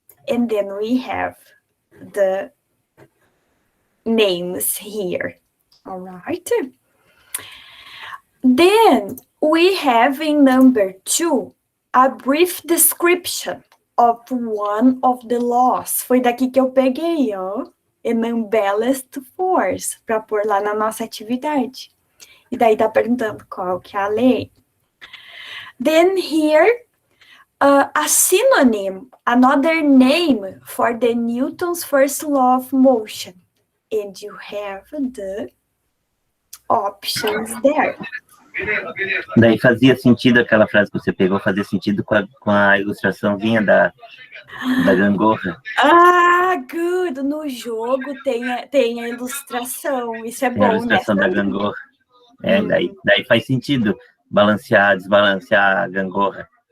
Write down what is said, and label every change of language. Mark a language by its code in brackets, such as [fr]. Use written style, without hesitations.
[en] And then we have the names here. All right. Then we have in number 2 a brief description of one of the laws. [pt] Foi daqui que eu peguei, ó. [en] An unbalanced force, [pt] para pôr lá na nossa atividade. E daí tá perguntando qual que é a lei. [en] Then here, a synonym, another name for the Newton's first law of motion. And you have the options there. [pt] Daí fazia sentido aquela frase que você pegou, fazia sentido com a ilustraçãozinha da gangorra. [en] Ah, good! [pt] No jogo tem a ilustração, isso é bom, né? A ilustração da gangorra. Daí faz sentido balancear, desbalancear a gangorra.